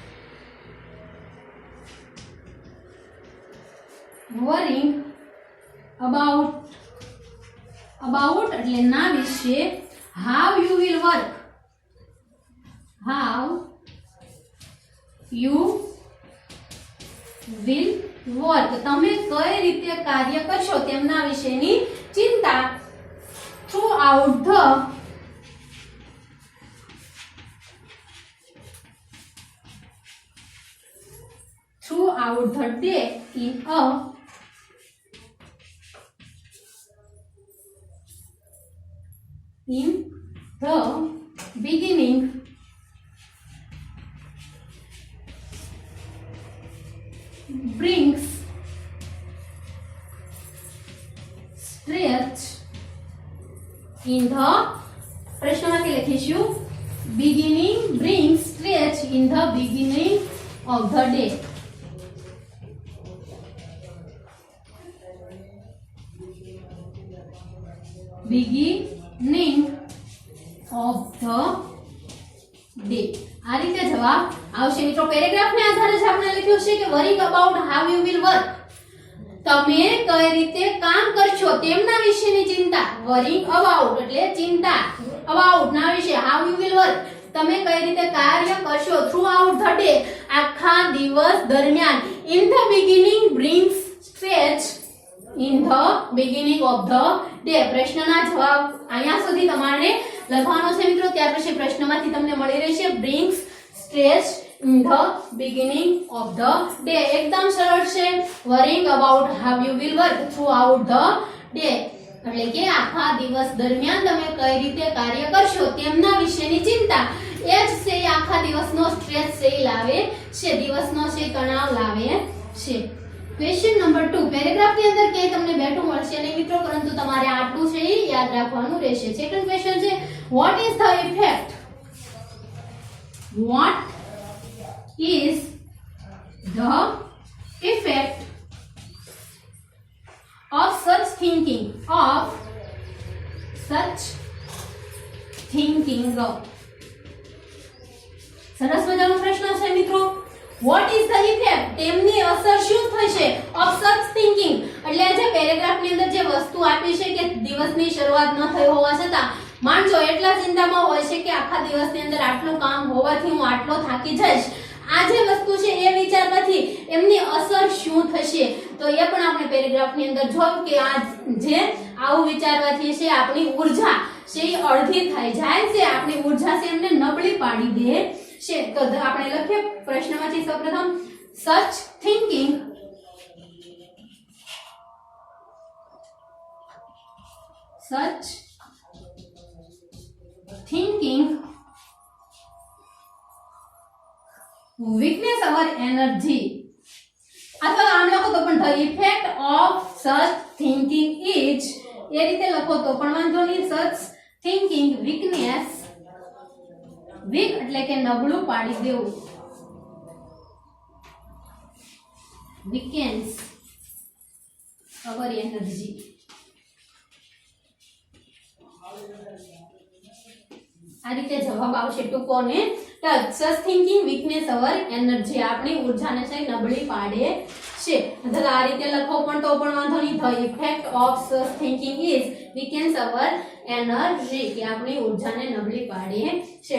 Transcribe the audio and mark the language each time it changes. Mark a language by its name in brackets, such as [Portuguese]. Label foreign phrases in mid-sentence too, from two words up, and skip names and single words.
[English] worrying about, about [Gujarati] એટલે ના વિશે. [English] How you will work. How you will work. [Gujarati] તમે કઈ રીતે કાર્ય કરશો તેમના વિશેની ચિંતા. [English] throughout the day in the beginning brings stress in the [Gujarati] પ્રશ્નમાંથી લખીશું [English] beginning brings stress in the beginning of the day. beginning of the day. [Gujarati] આ રીતે જવાબ આવશે. મિત્રો પેરેગ્રાફને આધારે જ આપણે લખ્યું છે કે [English] worrying about how you will work. [Gujarati] તમે કઈ રીતે કામ કરશો તેમના વિશેની ચિંતા. [English] worrying about [Gujarati] એટલે ચિંતા, અબાઉટ ના વિશે. [English] how you will work [Gujarati] તમે કઈ રીતે કાર્ય કરશો. [English] throughout the day [Gujarati] આખા દિવસ દરમિયાન. [English] In the beginning brings stress. In the beginning of the day. [Gujarati] પ્રશ્નના જવાબ અહીંયા સુધી તમારે લખવાનો છે મિત્રો. ત્યાર પછી પ્રશ્નમાંથી તમને મળી રહેશે [English] brings stress in the beginning of the day. [Gujarati] એકદમ સરળ છે. [English] worrying about how you will work throughout the day [Gujarati] એટલે કે આખા દિવસ દરમિયાન તમે કઈ રીતે કાર્ય કરશો તેમના વિશેની ચિંતા. એ જ છે આખા દિવસનો સ્ટ્રેસ છે લાવે છે, દિવસનો છે તણાવ લાવે છે. [English] Question number 2. [Gujarati] પેરેગ્રાફની અંદર કે તમને બેઠું મળશે નહીં મિત્રો, પરંતુ તમારે આટલું છે એ યાદ રાખવાનું રહેશે. [English] second question છે what is the effect? What is the effect of such thinking? Of such thinking. [Gujarati] સરસ મજાનો પ્રશ્ન છે મિત્રો. [English] What is the effect? [Gujarati] તેમની અસર શું થશે? [English] Of such thinking [Gujarati] એટલે જે પેરેગ્રાફની અંદર જે વસ્તુ આપી છે કે દિવસની શરૂઆત ન થઈ હોવા છતાં માણસો એટલા ચિંતામાં હોય છે કે આખા દિવસની અંદર આટલું કામ હોવાથી હું આટલો થાકી જઈશ. આ જે વસ્તુ છે એ વિચારવાથી એમની અસર શું થશે, તો એ પણ આપણે પેરેગ્રાફની અંદર જોયું કે આ જે આવું વિચારવાથી છે આપણી ઉર્જા છે એ અડધી થઈ જાય છે, આપણી ઉર્જા છે એમને નબળી પાડી દે છે. તો આપણે લખીએ પ્રશ્નમાંથી સૌપ્રથમ [English] such thinking weakness our energy, [Gujarati] અથવા આમ લખો તો પણ [English] the effect of such thinking is, [Gujarati] એ રીતે લખો તો પણ વાંધો નહીં. [English] such thinking weakness, [Gujarati] weak એટલે કે નબળું પાડી દેવું, [English] weakens our energy. [Gujarati] આ રીતે જવાબ આવશે ટૂંકો ને ટચ. [English] such thinking weakness our energy, [Gujarati] આપણી ઉર્જાને છે નબળી પાડે છે. અથવા આ રીતે લખો પણ તો પણ વાંધો નહીં. [English] the effect of such thinking is weakens our energy, [Gujarati] કે આપણી ઉર્જાને નબળી પાડે છે.